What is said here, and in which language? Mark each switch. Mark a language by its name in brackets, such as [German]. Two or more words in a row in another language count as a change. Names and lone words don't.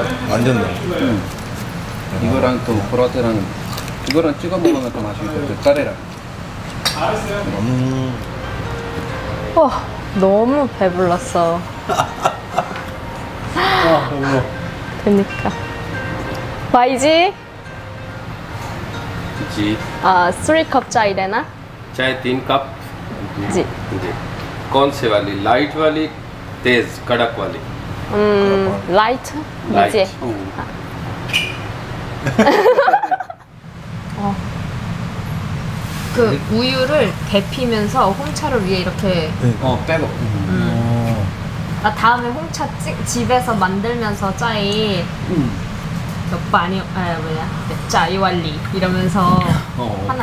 [Korean] 완전 나. 이거랑 또 브라테랑 이거랑 찍어 먹으면 또 맛있거든. 카레랑. 와, 너무 배불렀어. 그니까. [Hindi] भाईजी जी 3 कप चाय देना चाय 3 कप जी। जी कौन से वाली लाइट वाली तेज कड़क वाली लाइट दीजिए। [Korean] 그 우유를 데피면서 홍차를 위에 이렇게 빼고. 나 다음에 홍차 집에서 만들면서 짜이 몇반이 뭐야 짜이왈리 이러면서 하나